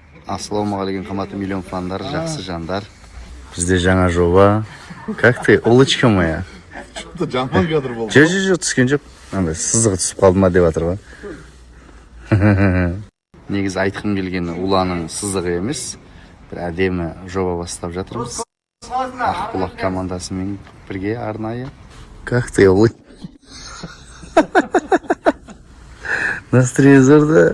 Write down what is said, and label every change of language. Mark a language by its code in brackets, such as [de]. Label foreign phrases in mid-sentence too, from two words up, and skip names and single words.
[kk] Ассалаумағалейкум, қымбатты миллион фандар, жақсы жандар. Бізде жаңа жоба. [ru] Как ты, улычка моя? [kk] Что-то жаман кадр болды. Жоқ, түскен жоқ. Андай сызығы түсіп қалды ма деп жатыр ғой. Негізі айтқым келгені Уланың сызығы емес, бір әдемі жоба бастап жатырмыз. Ақбұлақ командасымен бірге арнайы. [ru] Как ты, улы? Настроение зор, да?